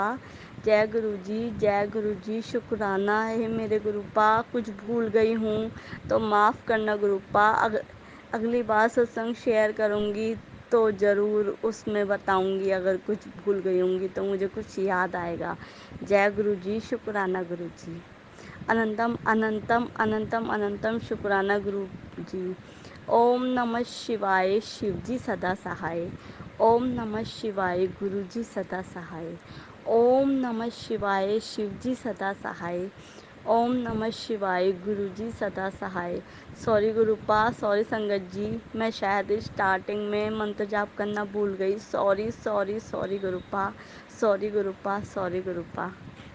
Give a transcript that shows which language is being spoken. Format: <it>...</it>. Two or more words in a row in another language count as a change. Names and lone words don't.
<ur>جے گرو جی، جے گرو جی، شکرانہ ہے میرے گروپا، کچھ بھول گئی ہوں تو معاف کرنا گروپا، اگلی بار ستسنگ شیئر کروں گی تو ضرور اس میں بتاؤں گی، اگر کچھ بھول گئی ہوں گی تو مجھے کچھ یاد آئے گا۔ جے گرو جی، شکرانہ گرو جی۔ اننتم اننتم اننتم اننتم شکرانہ گرو جی۔ اوم نمः شیوائے، شیو جی سدا سہائے۔ اوم نمः شیوائے، گرو جی سدا سہائے۔ اوم نمः شیوائے، شیو جی سدا سہائے۔ اوم نمः شیوائے، گرو جی سدا سہائے۔ سوری گروپا، سوری سنگت جی، میں شاید اسٹارٹنگ میں منتر جاپ کرنا بھول گئی، سوری سوری سوری گروپا، سوری گروپا، سوری گروپا۔</ur>